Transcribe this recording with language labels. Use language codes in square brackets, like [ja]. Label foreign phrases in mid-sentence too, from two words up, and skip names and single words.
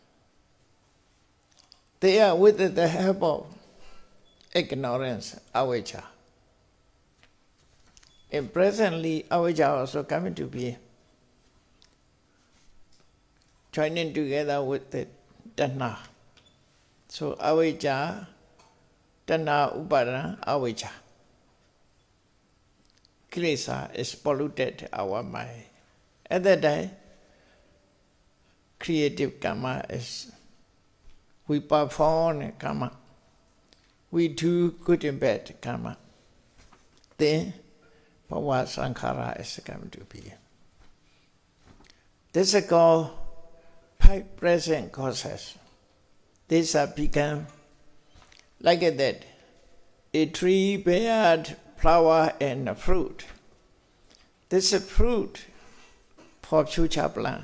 [en] They are with the help of ignorance, avijja. And presently, avijja also coming to be, joining together with the Dhamma. [pi] So avijja, Dhamma Upadana, avijja. [en] Kilesa is polluted our mind. At that time, creative karma is, we perform karma. We do good and bad karma. Then, [pi] bhava sankhara [en] is coming to be. This is called 5 present causes. These have become like that. A tree bears flower and fruit. This is fruit for future plant.